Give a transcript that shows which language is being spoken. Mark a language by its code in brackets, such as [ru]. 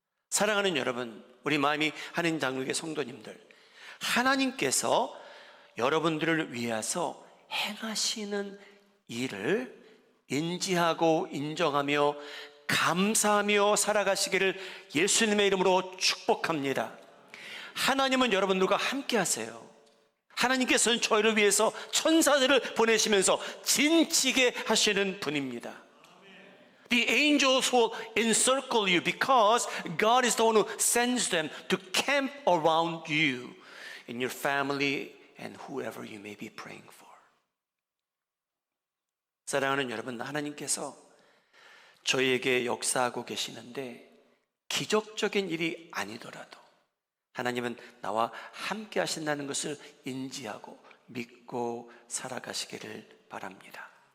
[ko] 사랑하는 여러분, 우리 마음이 하나님 장로교회 성도님들, 하나님께서 여러분들을 위해서 행하시는 일을 인지하고 인정하며 감사하며 살아가시기를 예수님의 이름으로 축복합니다. 하나님은 여러분들과 함께 하세요. 하나님께서는 저희를 위해서 천사들을 보내시면서 진치게 하시는 분입니다. [en] The angels will encircle you because God is the one who sends them to camp around you, in your family, and whoever you may be praying for. [ko] 사랑하는 여러분, 하나님께서 저희에게 역사하고 계시는데 기적적인 일이 아니더라도 하나님은 나와 함께 하신다는 것을 인지하고 믿고 살아가시기를 바랍니다.